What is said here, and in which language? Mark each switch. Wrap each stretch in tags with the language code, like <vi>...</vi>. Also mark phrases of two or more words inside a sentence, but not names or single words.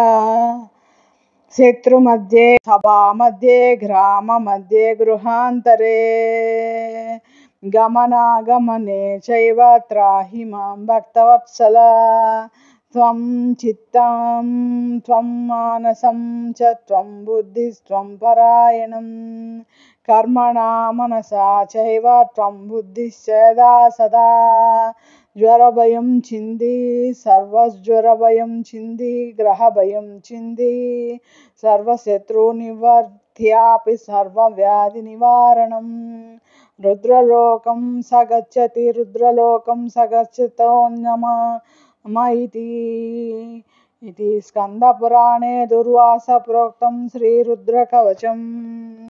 <sa>శత్రుమధ్యే సభామధ్యే గ్రామమధ్యే గృహాంతరే గమనాగమనే చైవ త్రాహి మాం భక్తవత్సల త్వం చిత్తం త్వం మానసం చ త్వం బుద్ధిస్త్వం పరాయణం కర్మణా మనసా చైవ త్వం బుద్ధిశ్చ యదా సదా జ్వరభయం చింది సర్వజ్వరభయం చింది గ్రహభయం చింది సర్వశత్రు तथ्यापि सर्वव्याधिनिवारणं रुद्रलोकं स गच्छति रुद्रलोकं स गच्छतोऽन्यम इति स्कन्दपुराणे दुर्वासप्रोक्तं श्रीरुद्रकवचम्।</sa>